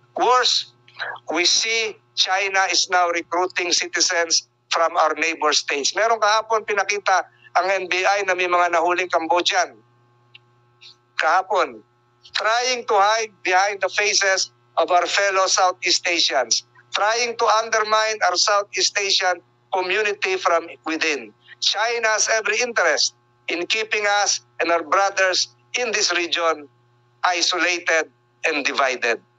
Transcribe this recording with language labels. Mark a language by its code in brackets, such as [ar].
[en] Worse, we see China is now recruiting citizens from our neighbor states. [tl] Meron kahapon pinakita ang NBI na may mga nahuling Cambodian. [en] Kahapon, trying to hide behind the faces of our fellow Southeast Asians, trying to undermine our Southeast Asian community from within. China has every interest in keeping us and our brothers in this region isolated and divided.